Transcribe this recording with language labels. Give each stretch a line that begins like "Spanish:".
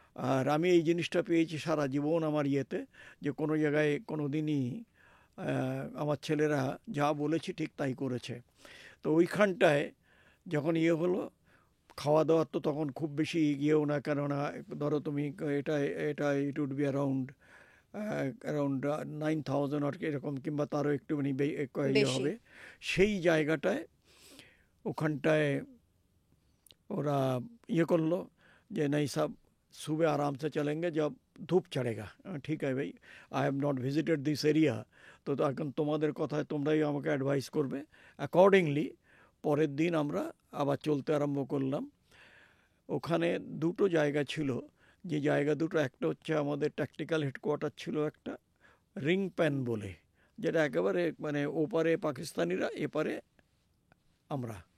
Bangla: আর আমি এই জিনিসটা পেয়েছি সারা জীবন আমার ইয়েতে, যে কোনো জায়গায় কোনো দিনই আমার ছেলেরা যা বলেছি ঠিক তাই করেছে। তো ওইখানটায় যখন ইয়ে হলো, খাওয়া দাওয়ার তো তখন খুব বেশি ইয়েও না, কেননা ধরো তুমি এটা এটা
English: it would be around 9,000
Bangla: আর এরকম, কিংবা তারও একটুখানি ইয়ে হবে। সেই জায়গাটায় ওখানটায় ওরা ইয়ে করলো যে
Hindi: नहीं सब सुबह आराम से चलेंगे जब धूप चढ़ेगा।
Bangla: ঠিক আছে ভাই,
English: I have not visited this area,
Bangla: তো এখন তোমাদের কথায় তোমরাই আমাকে অ্যাডভাইস করবে। অ্যাকর্ডিংলি পরের দিন আমরা আবার চলতে আরম্ভ করলাম। ওখানে দুটো জায়গা ছিল, যে জায়গা দুটো, একটা হচ্ছে আমাদের ট্যাকটিক্যাল হেডকোয়ার্টার ছিল একটা রিং প্যান বলে, যেটা একেবারে মানে ওপারে পাকিস্তানিরা, এপারে আমরা।